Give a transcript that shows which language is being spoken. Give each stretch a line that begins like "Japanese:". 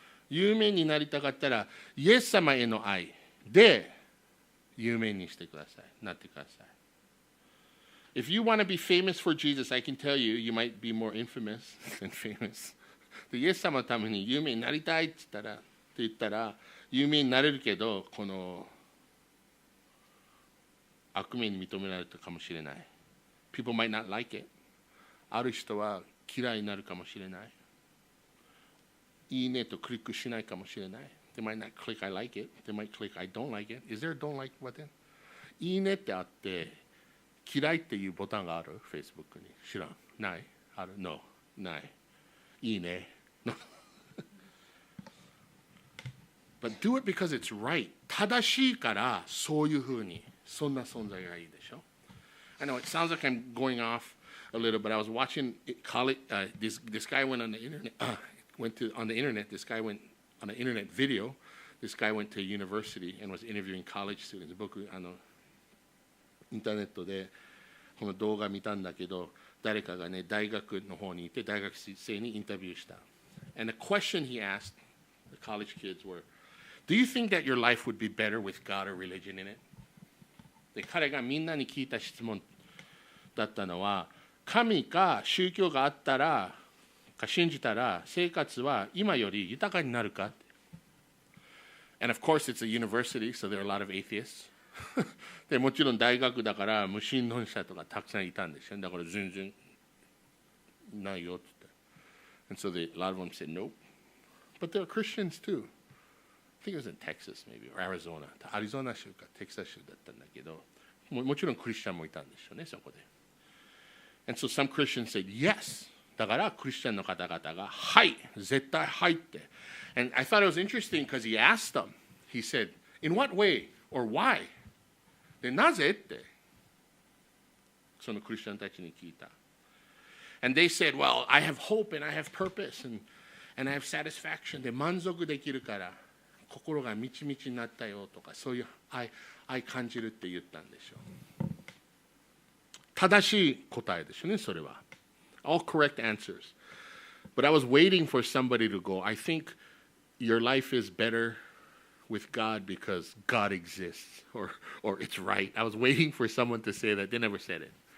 Japanese: 有名になりたかったら、イエス様への愛で有名にしてください。なってください。
English: If you want to be famous for Jesus, I can tell you, you might be more infamous than famous.
Japanese: でイエス様のために有名になりたいって言ったら、有名になれるけど、この悪名に認められたかもしれない。
English: People might not like it.
Japanese: ある人は嫌いになるかもしれない。いいねとクリックしないかもしれない。
English: They might not click I like it. They might click I don't like it. Is there a don't like button?
Japanese: いいねってあって、嫌いっていうボタンがある Facebook に。知らん。ない。ある No. ない。いいね。No.
English: But do it because it's right.
Japanese: 正しいからそういうふうに。そんな存在がいいでしょ。
English: I know it sounds like I'm going off a little, but I was watching college. This guy went on the internet. On the internet. This guy went on an internet video. This guy went to university and was interviewing college students.
Japanese: 僕インターネットでこの動画見たんだけど、誰かがね大学の方にいて大学生にインタビューした。
English: And the question he asked the college kids were, "Do you think that your life would be better with God or religion in it?"
Japanese: で彼がみんなに聞いた質問だったのは、神か宗教があったらか信じたら生活は今より豊かになるかって。
English: And of course it's a university, so there are a lot of atheists.
Japanese: でもちろん大学だから無神論者とかたくさんいたんですよ。だから全然ないよって言って。
English: And so a lot of them said no. But there are Christians too. I think it was in Texas maybe, or Arizona.
Japanese: アリゾナ州かテキサス州だったんだけど、もちろんクリスチャンもいたんですよね、そこで。
English: And so some Christians said yes.
Japanese: だからクリスチャンの方々がはい、絶対はいって。
English: And I thought it was interesting because he asked them. He said, "In what way or why?"
Japanese: で、なぜって、そのクリスチャンたちに聞いた。
English: And they said, "Well, I have hope and I have purpose and I have satisfaction."
Japanese: で、満足できるから。心がみちみちになったよとかそういう愛感じるって言ったんでしょう。正しい答えですよね、それは。
English: All correct answers. But I was waiting for somebody to go, I think your life is better with God because God exists or it's right. I was waiting for someone to say that. They never said it.